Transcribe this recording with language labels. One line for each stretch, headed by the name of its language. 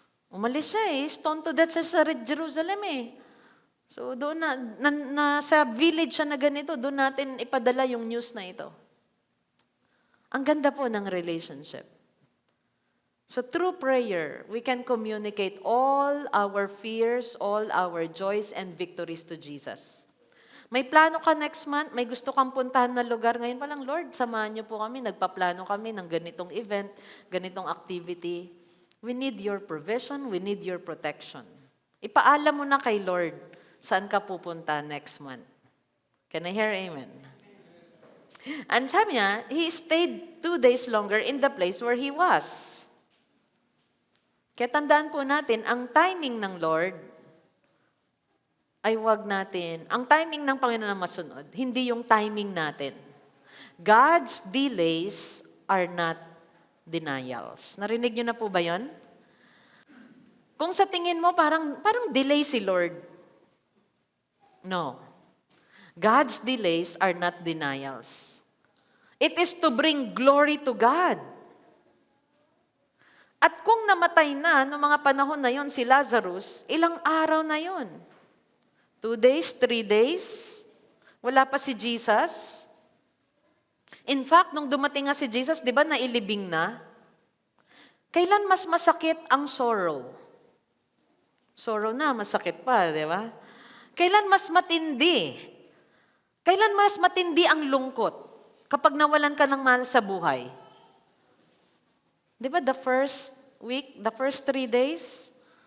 Filipino: Umalis siya
English: stone to death
Filipino: siya sa Jerusalem So doon sa village siya na ganito, doon natin ipadala yung news na ito. Ang ganda po ng relationship.
English: So through prayer, we can communicate all our fears, all our joys and victories to Jesus.
Filipino: May plano ka next month, may gusto kang puntahan na lugar. Ngayon pa lang, Lord, samahan niyo po kami, nagpaplano kami ng ganitong event, ganitong activity.
English: We need your provision, we need your protection.
Filipino: Ipaalam mo na kay Lord, saan ka pupunta
English: next month. Can I hear amen? And
Filipino: sabi niya,
English: he stayed 2 days longer in the place where he was.
Filipino: Kaya tandaan po natin, ang timing ng Lord ay wag natin, ang timing ng Panginoon na masunod, hindi yung timing natin.
English: God's delays are not denials.
Filipino: Narinig niyo na po ba yun? Kung sa tingin mo parang delay si Lord. No.
English: God's delays are not denials. It is to bring glory to God.
Filipino: At kung namatay na noong mga panahon na yon si Lazarus, ilang araw na yon? 2 days, 3 days? Wala pa si Jesus? In fact, nung dumating nga si Jesus, di ba nailibing na? Kailan mas masakit ang sorrow? Sorrow na, masakit pa, di ba? Kailan mas matindi? Kailan mas matindi ang lungkot? Kapag nawalan ka ng mahal sa buhay. Di ba
English: the first week, the first 3 days?